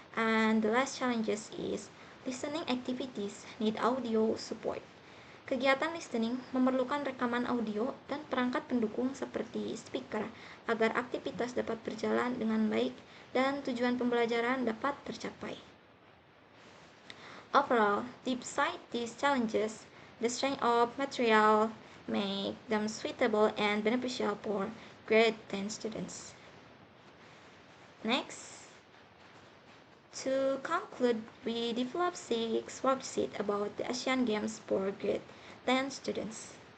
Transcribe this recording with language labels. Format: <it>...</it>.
<en>And the last challenges is listening activities need audio support.</en> <id>Kegiatan listening memerlukan rekaman audio dan perangkat pendukung seperti speaker agar aktivitas dapat berjalan dengan baik dan tujuan pembelajaran dapat tercapai.</id> <en>Overall, beside these challenges, the strength of material make them suitable and beneficial for grade 10 students. Next. To conclude, we developed 6 worksheets about the Asian Games for grade 10 students.</en>